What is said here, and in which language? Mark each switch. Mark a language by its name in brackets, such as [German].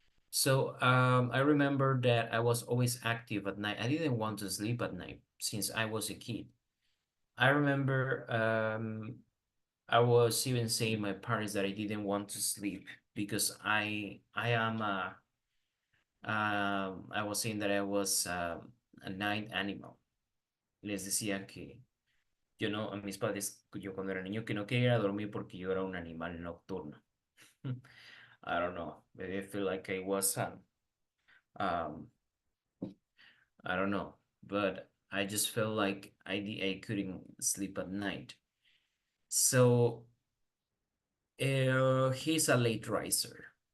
[English] So I remember that I was always active at night. I didn't want to sleep at night since I was a kid. I remember I was even saying my parents that I didn't want to sleep because I am I was saying that I was a night animal. [Spanish] Les decía que yo no, a mis padres, yo cuando era niño, que no quería dormir porque yo era un animal nocturno. [English] I don't know. Maybe I feel like I was um I don't know, but I just felt like I couldn't sleep at night. So he's a late riser.